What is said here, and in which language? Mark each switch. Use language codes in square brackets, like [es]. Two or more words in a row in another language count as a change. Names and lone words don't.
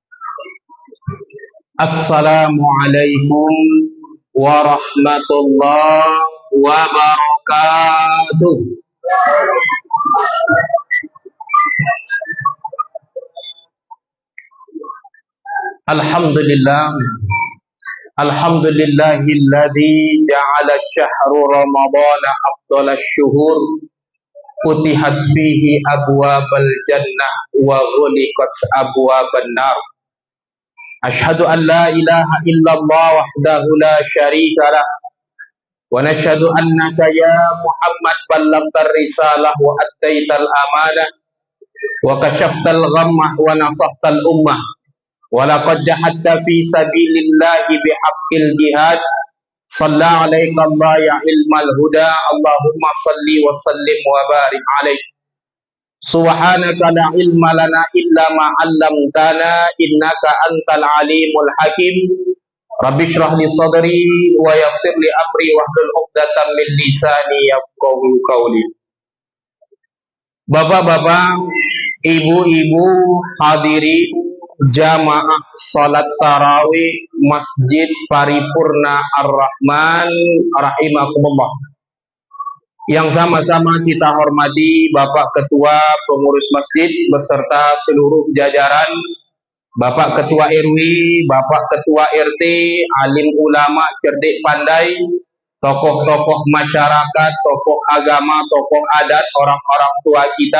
[ar] السلام عليكم ورحمة الله وبركاته. Alhamdulillah. الحمد لله الذي جعل شهر رمضان أفضل الشهور. فتحت فيه أبواب الجنة وغلقت أبواب النار. أشهد أن لا إله إلا الله وحده لا شريك له ونشهد أنك يا محمد بلغت الرسالة وأديت الأمانة وكشفت الغمة ونصحت الأمة ولقد جاهدت في سبيل الله بحق الجهاد. صلى عليك الله يا علم الهدى. اللهم صل وسلم وبارك عليك سبحانك لا علم لنا إلا ما علمتنا إنك أنت العليم الحكيم. رب اشرح لي صدري ويسر لي أمري واحلل عقدة من لساني يفقه قولي. [id] Bapak-bapak, ibu-ibu, hadirin jamaah salat tarawih Masjid Paripurna Ar-Rahman rahimakumullah, yang sama-sama kita hormati Bapak Ketua Pengurus Masjid beserta seluruh jajaran, Bapak Ketua RW, Bapak Ketua RT, alim ulama cerdik pandai, tokoh-tokoh masyarakat, tokoh agama, tokoh adat, orang-orang tua kita.